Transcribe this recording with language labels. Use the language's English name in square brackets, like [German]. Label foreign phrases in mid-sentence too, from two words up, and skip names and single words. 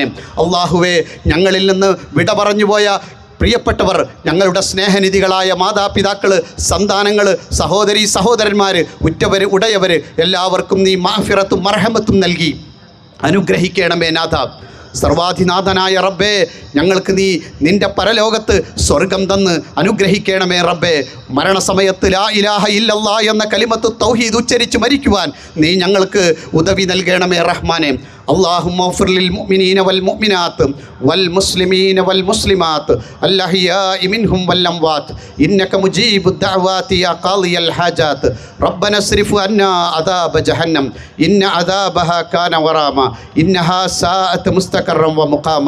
[Malayalam] അള്ളാഹുവേ, ഞങ്ങളിൽ നിന്ന് വിട പറഞ്ഞുപോയ പ്രിയപ്പെട്ടവർ, ഞങ്ങളുടെ സ്നേഹനിധികളായ മാതാപിതാക്കൾ, സന്താനങ്ങൾ, സഹോദരന്മാർ, ഉറ്റവർ, ഉടയവർ എല്ലാവർക്കും നീ മാഫിറത്തും മർഹമത്തും നൽകി അനുഗ്രഹിക്കണമേ നാഥ. സർവാധിനാഥനായ റബ്ബേ, ഞങ്ങൾക്ക് നീ നിൻ്റെ പരലോകത്ത് സ്വർഗം തന്ന് അനുഗ്രഹിക്കണമേ റബ്ബേ. മരണസമയത്ത് [Arabic] لا إله إلا الله [Malayalam] എന്ന കലിമത്ത് തൗഹീദ് ഉച്ചരിച്ച് മരിക്കുവാൻ നീ ഞങ്ങൾക്ക് ഉദവി നൽകണമേ റഹ്മാനെ. [Arabic] اللهم اغفر للمؤمنين والمؤمنات والمسلمين والمسلمات الأحياء منهم والأموات إنك مجيب الدعوات يا قاضي الحاجات. ربنا اصرف عنا عذاب جهنم إن عذابها كان غراما إنها ساءت مستقرا ومقاما.